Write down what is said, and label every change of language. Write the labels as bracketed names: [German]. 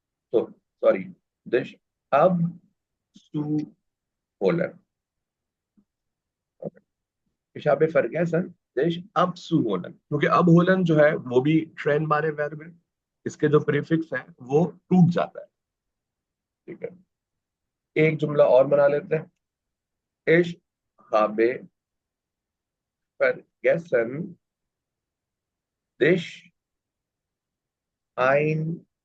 [German] So, sorry, dich abzuholen. Okay. Ich habe vergessen, dich abzuholen. [Hindi] क्योंकि abholen जो है वो भी ट्रेन बारे वर्ब है. इसके जो प्रीफिक्स है वो टूट जाता है. ठीक है. एक जुमला और बना लेते हैं. [German] Ich habe vergessen, dich einzuladen.